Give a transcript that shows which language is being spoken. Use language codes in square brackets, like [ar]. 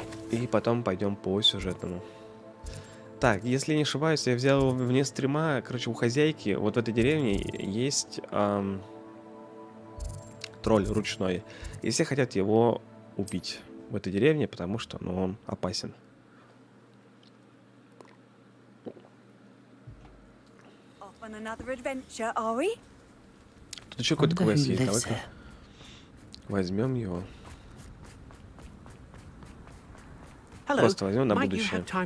[ru] И потом пойдем по сюжетному. Так, если не ошибаюсь, я взял его вне стрима. Короче, у хозяйки вот в этой деревне есть тролль ручной. И все хотят его убить в этой деревне, потому что он опасен. [en] Off on another adventure, are we? [ru] Тут еще какой-то квест есть, давай-ка возьмем его. Просто возьмем на будущее.